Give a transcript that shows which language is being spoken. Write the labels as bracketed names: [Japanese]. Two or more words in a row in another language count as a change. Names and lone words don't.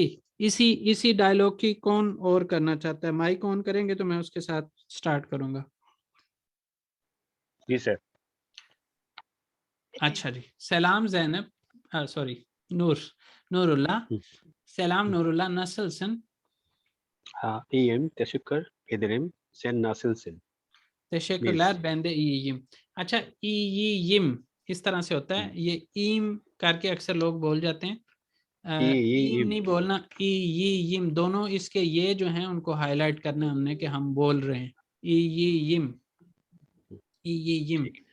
[Urdu] اسی ڈائیلاگ کی کون اور کرنا چاہتا ہے? [English] mike on [Urdu] کریں گے تو میں اس کے ساتھ اسٹارٹ کروں گا. جی سر. اچھا جی، سلام زینب، سوری نوراللہ، سلام نوراللہ, [Turkish] nasılsın? İyiyim, teşekkür ederim. Sen nasılsın? Teşekkürler, ben de iyiyim. [Urdu] اچھا، iyiyim اس طرح سے ہوتا ہے، یہ ایم کر کے اکثر لوگ بول جاتے ہیں. ایم نہیں بولنا، اییم. دونوں اس کے یہ جو ہیں ان کو ہائی لائٹ کرنا ہے ہم نے کہ ہم بول رہے ہیں اییم، اییم.